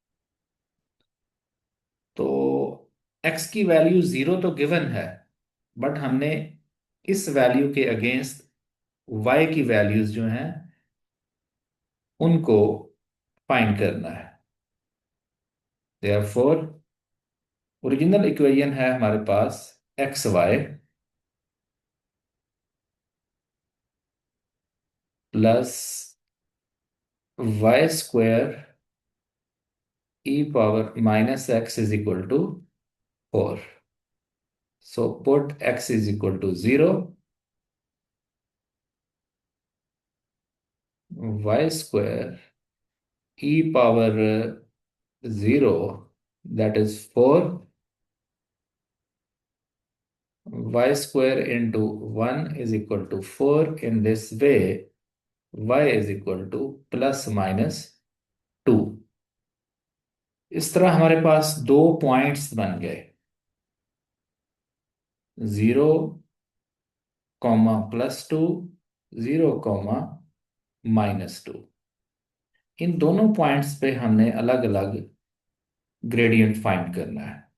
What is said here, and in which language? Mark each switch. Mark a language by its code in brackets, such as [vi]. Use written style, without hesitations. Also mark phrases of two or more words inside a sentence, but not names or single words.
[hi] तो x की वैल्यू 0 तो गिवन है, बट हमने इस वैल्यू के अगेंस्ट y की वैल्यूज जो हैं उनको फाइंड करना है। [en] therefore original equation [hi] है हमारे पास [en] xy +y² e⁻x is equal to 4। so put x is equal to 0, y² e⁻0, that is 4, y² into 1 is equal to 4। In this way y is equal to ±2। [hi] इस तरह हमारे पास दो पॉइंट्स बन गए, 0, +2, 0, -2। इन दोनों पॉइंट्स पे हमने अलग अलग [en] gradient find [hi] करना है।